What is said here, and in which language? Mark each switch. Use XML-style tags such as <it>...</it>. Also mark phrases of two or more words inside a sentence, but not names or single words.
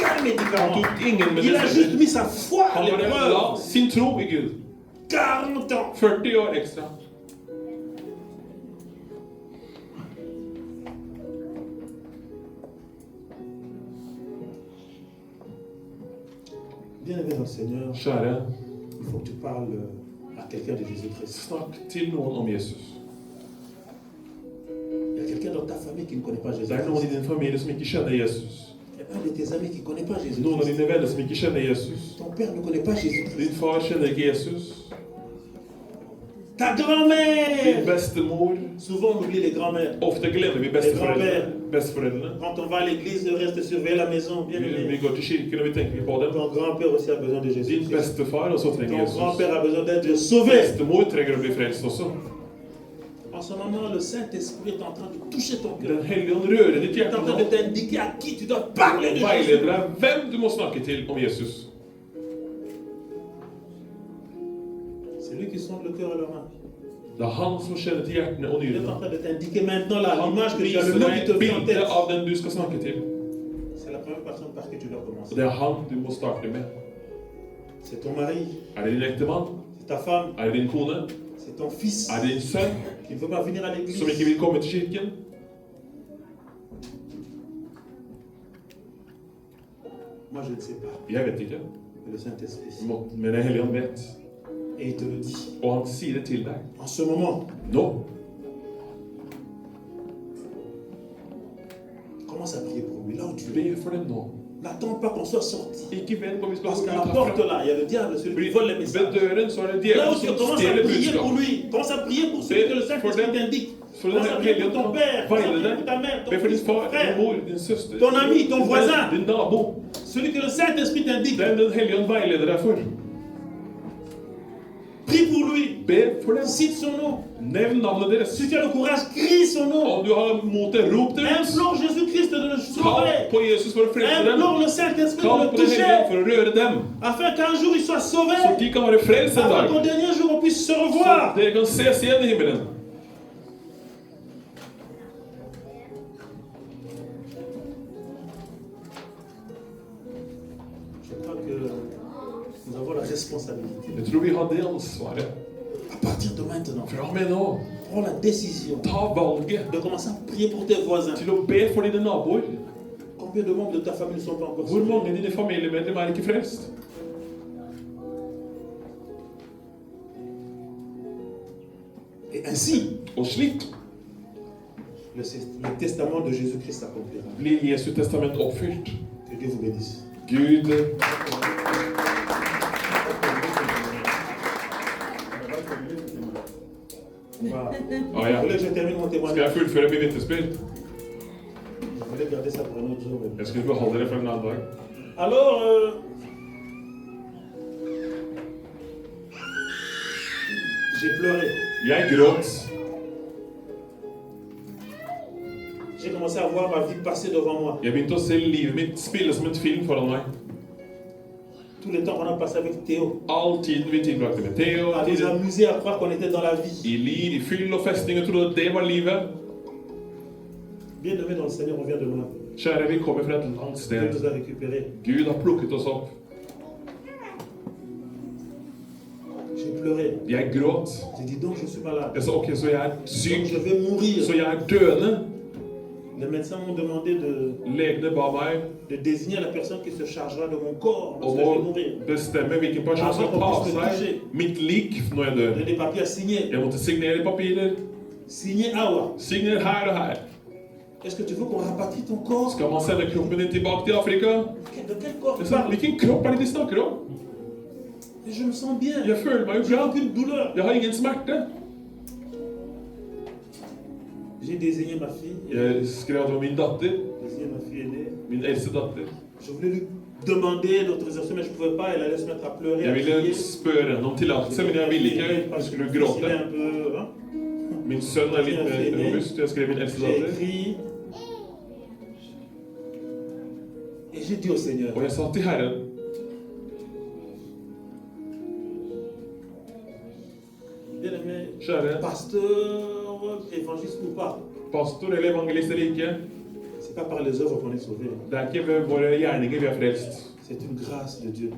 <no>Han</no> <fr>médicament.</fr> <no>tok ingen</no> <fr>Il a juste</fr> <no>medisiner.</no> <fr>mis sa foi à</fr> <no>Han bare</no> <fr>l'épreuve.</fr> <no>la sin tro i Gud.</no> <fr>40 ans!</fr> <no>40 år ekstra.</no> <fr>Bien aimé dans le Seigneur,</fr> <no>Kjære,</no> <fr>il faut que tu parles à quelqu'un de Jésus-Christ.</fr> <no>snakk til noen om Jesus.</no> <fr>Il y a quelqu'un dans ta famille qui ne connaît pas</fr> <no>Det er noen i</no> <fr>Jésus-Christ.</fr> <no>din familie som ikke kjenner Jesus.</no> <fr>Il y a un de tes amis qui ne connaît pas</fr> <no>Noen av</no> <fr>Jésus-Christ.</fr> <no>dine venner som ikke kjenner Jesus.</no> <fr>Ton père ne connaît pas Jésus-Christ.</fr> <no>Din far kjenner ikke Jesus.</no> <fr>Ta</fr> <no>Din</no> <fr>grand-mère!</fr> <no>bestemor.</no> <fr>Souvent on oublie les grand-mères.</fr> <no>Ofte glemmer vi besteforeldrene.</no> <fr>Quand on va à l'église, on reste surveiller la maison. Bien</fr> <no>Vi</no> <fr>aimé.</fr> <no>går til kirken og vi tenker på dem.</no> <fr>Ton grand-père aussi a besoin de</fr> <no>Din</no> <fr>Jésus-Christ.</fr> <no>bestefar også trenger</no> <fr>Ton</fr> <no>Jesus.</no> <fr>grand-père a besoin d'être sauvé.</fr> <no>Bestemor trenger å bli frelst også.</no> <fr>En ce moment, le Saint-Esprit est en train de toucher ton cœur.</fr> <no>Den hellige ånd rører ditt</no> <fr>Il est</fr> <no>hjerte</no> <fr>en train</fr> <no>nå.</no> <fr>de t'indiquer à qui tu dois parler de</fr> <no>Og</no> <fr>Jésus.</fr> <no>veileder deg hvem du må snakke til om Jesus.</no> <fr>C'est lui qui sonde le cœur et le rein.</fr> <no>Det er han som kjenner til hjertene og</no> <fr>Il est</fr> <no>nyrene.</no> <fr>en train de t'indiquer maintenant là</fr> <no>Han</no> <fr>l'image que tu as,</fr> <no>viser</no> <fr>le nom qui</fr> <no>deg</no> <fr>te vient en</fr> <no>bildet</no> <fr>tête.</fr> <no>av den du skal snakke til.</no> <fr>C'est la première personne par qui tu dois</fr> <no>Og</no> <fr>commencer.</fr> <no>det er han du må starte med.</no> <fr>C'est ton mari,</fr> <no>Er det din ektemann?</no> <fr>c'est ta femme,</fr> <no>Er det din kone?</no> <fr>c'est ton fils</fr> <no>Er det din sønn</no> <fr>qui ne veut pas venir à</fr> <no>som ikke</no> <fr>l'église.</fr> <no>vil komme til kirken?</no> <fr>Moi, je ne sais pas.</fr> <no>Jeg vet ikke,</no> <fr>Mais le Saint-Esprit.</fr> <no>men Den hellige ånd vet.</no> <fr>Et il te le dit.</fr> <no>Og han sier det til deg.</no> <fr>En ce moment,</fr> <no>Nå.</no> <fr>Commence à prier pour lui, là où tu es.</fr> <no>Be for dem nå.</no> <fr>N'attends pas qu'on soit sorti.</fr> <no>Ikke vent på vi skal</no> <fr>Parce</fr> <no>gå</no> <fr>qu'à</fr> <no>ut</no> <fr>la porte</fr> <no>herfra.</no> <fr>là, il y a le diable, celui qui vole les</fr> <no>Ved</no> <fr>messages.</fr> <no>døren så er det</no> <fr>Là</fr> <no>djevelen</no> <fr>où tu</fr> <no>som</no> <fr>commences à</fr> <no>stjeler</no> <fr>prier pour</fr> <no>budskap.</no> <fr>lui, commence à prier pour celui que le Saint-Esprit t'indique.</fr> <no>For den</no> <fr>Commence à prier</fr> <no>hellige</no> <fr>pour ton</fr> <no>ånd</no> <fr>père, commence à</fr> <no>veileder</no> <fr>prier</fr> <no>deg.</no> <fr>pour ta mère, ton</fr> <no>Be for</no> <fr>fils,</fr> <no>din</no> <fr>ton</fr> <no>far, din</no> <fr>frère,</fr> <no>mor, din søster,</no> <fr>ton ami, ton voisin.</fr> <no>din nabo.</no> <fr>Celui que le Saint-Esprit t'indique.</fr> <no>Den hellige ånd veileder deg for.</no> <fr>Prie pour lui.</fr> <no>Be for dem.</no> <fr>Cite son nom.</fr> <no>Nevn navnet deres.</no> <fr>Si tu as le courage, crie son nom.</fr> <no>Om du har motet, rop det ut.</no> <fr>Implore Jésus-Christ de le</fr> <no>Kall</no> <fr>sauver.</fr> <no>på Jesus for å frelse dem.</no> <fr>Implore le Saint-Esprit</fr> <no>Kall</no> <fr>de le</fr> <no>på den hellige ånd</no> <fr>toucher.</fr> <no>for å røre dem.</no> <fr>Afin qu'un jour il soit sauvé.</fr> <no>Så de kan være frelst en</no> <fr>Afin</fr> <no>dag.</no> <fr>qu'au dernier jour on puisse se</fr> <no>Så</no> <fr>revoir.</fr> <no>dere kan ses igjen i himmelen.</no> <fr>Je crois que nous avons la responsabilité.</fr> <no>Jeg tror vi har det ansvaret.</no> <fr>À partir de maintenant,</fr> <no>Fra og med nå,</no> <fr>prends la décision</fr> <no>ta valget</no> <fr>de commencer à prier pour tes voisins.</fr> <no>til å be for dine naboer.</no> <fr>Combien de membres de ta famille ne sont pas encore</fr> <no>Hvor</no> <fr>sauvés?</fr> <no>mange av dine familiemedlemmer er ikke frelst?</no> <fr>Et ainsi,</fr> <no>Og slik</no> <fr>le testament de Jésus-Christ s'accomplira.</fr> <no>blir Jesu testament oppfylt.</no> <fr>Que Dieu vous bénisse.</fr> <no>Gud</no> <fr>Voilà.</fr> <no>Ja,</no> <fr>Vous</fr> <no>ja.</no> <fr>voulez que je termine mon</fr> <no>Skal</no> <fr>témoignage?</fr> <no>jeg fullføre min vitnesbyrd?</no> <fr>Je voulais garder ça pour un autre jour.</fr> <no>Jeg skulle beholde det for en annen dag.</no> <fr>Alors, j'ai pleuré.</fr> <no>Jeg gråt.</no> <fr>J'ai commencé à voir ma vie passer devant moi.</fr> <no>Jeg begynte å se livet mitt spille som en film foran meg.</no> <fr>Tout le temps qu'on a passé avec Théo.</fr> <no>All tiden vi tilbrakte med Theo,</no> <fr>À nous</fr> <no>tiden</no> <fr>amuser à croire qu'on était dans la vie.</fr> <no>i fyll og festing, og trodde at det var livet.</no> <fr>Bien aimé dans le Seigneur, on vient de loin.</fr> <no>Kjære, vi kommer fra et langt</no> <fr>Dieu</fr> <no>sted.</no> <fr>nous a récupérés.</fr> <no>Gud har plukket oss opp.</no> <fr>J'ai pleuré.</fr> <no>Jeg gråt.</no> <fr>J'ai dit donc je suis malade.</fr> <no>Jeg sa ok, så jeg er</no> <fr>Donc</fr> <no>syk,</no> <fr>je vais mourir.</fr> <no>så jeg er døende.</no> <fr>Les médecins m'ont demandé</fr> <no>Legene ba meg</no> <fr>de désigner la personne qui se chargera de mon corps</fr> <no>om</no> <fr>lorsque je</fr> <no>å</no> <fr>vais mourir.</fr> <no>bestemme hvilken person som tar av seg mitt lik når jeg dør.</no> <fr>J'ai des papiers à signer.</fr> <no>Jeg måtte signere papirer.</no> <fr>Signer Awa.</fr> <no>Signer her og her.</no> <fr>Est-ce que tu veux qu'on rapatrie ton corps?</fr> <no>Skal man sende kroppen din tilbake til Afrika?</no> <fr>De quel corps tu</fr> <no>Jeg sa,</no> <fr>parles?</fr> <no>hvilken kropp er det de snakker om?</no> <fr>Et je me sens bien.</fr> <no>Jeg føler meg jo</no> <fr>J'ai</fr> <no>bra.</no> <fr>aucune douleur.</fr> <no>Jeg har ingen smerte.</no> <fr>J'ai désigné ma fille.</fr> <no>Jeg skrev at det var min datter.</no> <fr>Désigné ma fille aînée.</fr> <no>Min eldste datter.</no> <fr>Je voulais lui demander l'autorisation, mais je ne pouvais pas. Elle allait se mettre à pleurer,</fr> <no>Jeg</no> <fr>à</fr> <no>ville</no> <fr>crier.</fr> <no>spørre henne om tillatelse, men jeg ville ikke. Hun skulle</no> <fr>Il est</fr> <no>gråte.</no> <fr>un peu, hein?</fr> <no>Min sønn er litt mer robust. Jeg skrev min eldste</no> <fr>J'ai</fr> <no>datter.</no> <fr>écrit. Et j'ai dit au Seigneur,</fr> <no>Og jeg sa til Herren,</no> <fr>bien aimé,</fr> <no>kjære</no> <fr>pasteur, évangéliste ou pas,</fr> <no>pastor eller evangelist eller ikke,</no> <fr>c'est pas par les œuvres qu'on est sauvé.</fr> <no>det er ikke ved våre gjerninger vi er frelst.</no> <fr>C'est une grâce de Dieu.</fr>